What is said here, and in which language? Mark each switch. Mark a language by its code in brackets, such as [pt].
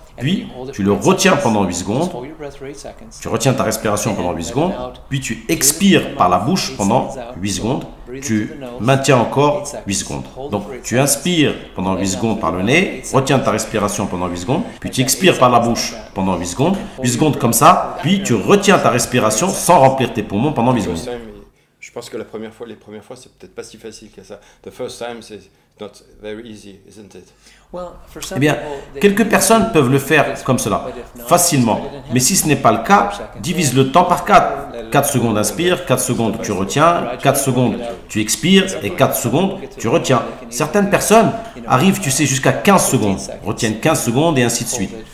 [fr] Puis, tu le retiens pendant 8 secondes, tu retiens ta respiration pendant 8 secondes, puis tu expires par la bouche pendant 8 secondes, tu maintiens encore 8 secondes. Donc, tu inspires pendant 8 secondes par le nez, retiens ta respiration pendant 8 secondes, puis tu expires par la bouche pendant 8 secondes comme ça, puis tu retiens ta respiration sans remplir tes poumons pendant 8 secondes. Je pense que les premières fois, c'est peut-être pas si facile que ça. [en] The first time, [fr] c'est [en] not very easy, isn't it? [fr] Eh bien, quelques personnes peuvent le faire comme cela, facilement. Mais si ce n'est pas le cas, divise le temps par 4. 4 secondes inspire, 4 secondes tu retiens, 4 secondes tu expires et 4 secondes tu retiens. Certaines personnes arrivent, tu sais, jusqu'à 15 secondes, retiennent 15 secondes et ainsi de suite.